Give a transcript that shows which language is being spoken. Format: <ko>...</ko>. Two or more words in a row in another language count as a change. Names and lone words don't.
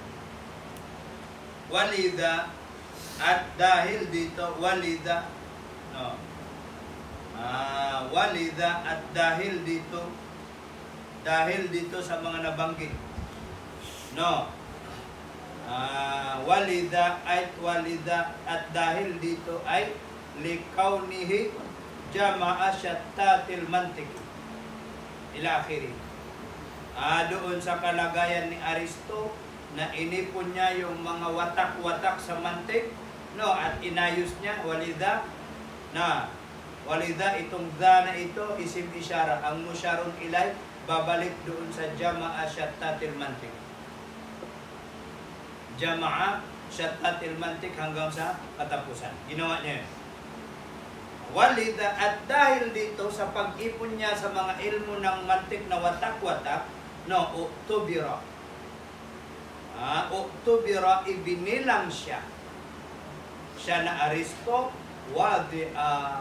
<tl>Walida, at dahil dito, walida, no. Walida at dahil dito sa mga nabanggit, no.</tl> <ar>Walida</ar> <tl>at dahil dito ay</tl> <ar>لكونه جمع شتات المنطق إلى آخره.</ar> <tl>Doon sa kalagayan ni Aristo na inipon niya yung mga watak-watak sa mantik, no, at inayos niya, walida, na walida, itong da na ito,</tl> <ar>اسم إشارة,</ar> <tl>ang</tl> <ar>مشار إليه,</ar> <tl>babalik doon sa</tl> <ar>جمع شتات المنطق. جمع شتات المنطق</ar> <tl>hanggang sa katapusan. Ginawa niya yun. Walida, at dahil dito sa pag-ipon niya sa mga ilmo ng mantik na watak-watak, no, uktubira. Uktubira, ibinilang siya. Siya na Aristo, wadi'a.</tl>